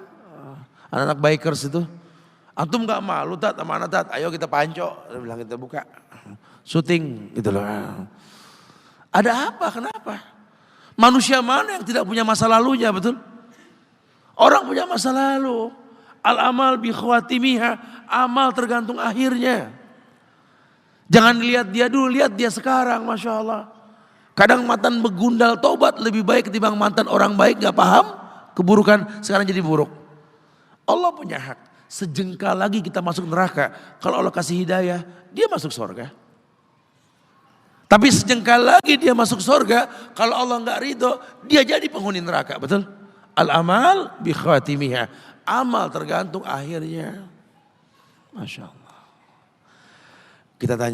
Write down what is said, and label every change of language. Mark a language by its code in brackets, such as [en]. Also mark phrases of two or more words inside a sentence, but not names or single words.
[id] Anak-anak bikers itu. Antum gak malu tat sama anak tat, ayo kita panco. Dia bilang kita buka. Syuting gitu loh. Ada apa, kenapa? Manusia mana yang tidak punya masa lalunya, betul? Orang punya masa lalu. [ar] الأعمال بخواتيمها, [id] amal tergantung akhirnya. Jangan lihat dia dulu, lihat dia sekarang, [ar] ما شاء الله. [id] Kadang mantan begundal taubat lebih baik ketimbang mantan orang baik gak paham keburukan sekarang jadi buruk. Allah punya hak. Sejengkal lagi kita masuk neraka. Kalau Allah kasih hidayah, dia masuk surga. Tapi sejengkal lagi dia masuk surga, kalau Allah nggak ridho, dia jadi penghuni neraka, betul? [ar] الأعمال بخواتيمها, [id] amal tergantung akhirnya. [ar] ما شاء الله. [id] Kita tanya.